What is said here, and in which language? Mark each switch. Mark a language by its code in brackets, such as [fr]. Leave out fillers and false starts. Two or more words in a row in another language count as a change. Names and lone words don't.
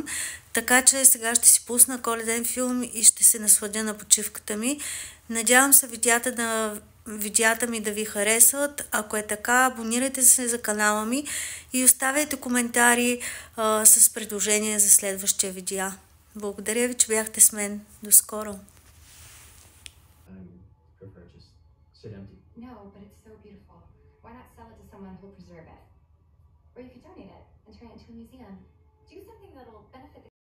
[bg] Така че сега ще си пусна коледен филм и ще се насладя на почивката ми. Надявам се видеята ми да ви харесват. Ако е така, абонирайте се за канала ми и оставяйте коментари с предложения за следващия видео. Благодаря ви, че бяхте с мен. До скоро! [en] No, but it's so beautiful. Why not sell it to someone who'll preserve it? Or you could donate it and turn it into a museum. Do something that'll benefit the